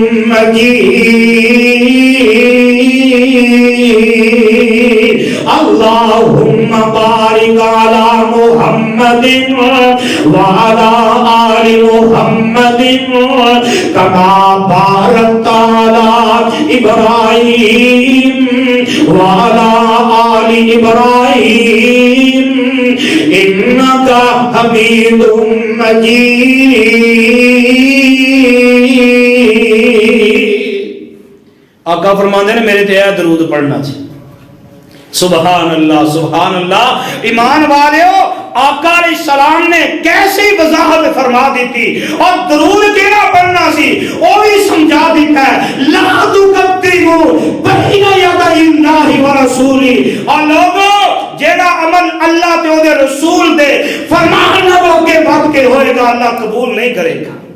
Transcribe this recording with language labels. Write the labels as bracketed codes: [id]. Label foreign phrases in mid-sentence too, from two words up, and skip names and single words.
[ar] مجيد اللهم بارك على محمد وعلى آل محمد كما باركت على إبراهيم وعلى آل إبراهيم إنك حميد [pa] مجيد آقا فرماندے نے میرے تے درود پڑھنا چاہیے [ar] سبحان اللہ [pa] ایمان والیو آقا [ar] علیہ السلام [pa] نے کیسی وضاحت فرما دیتی اور درود کیڑا پڑھنا سی وہ بھی سمجھا دیتا ہے [ar] لا تقدموا بین یدی اللہ ورسولہ [pa] اور لوگوں جیڑا عمل اللہ تے دے رسول دے فرمان نو کے بعد کے ہوئے گا اللہ قبول نہیں کرے گا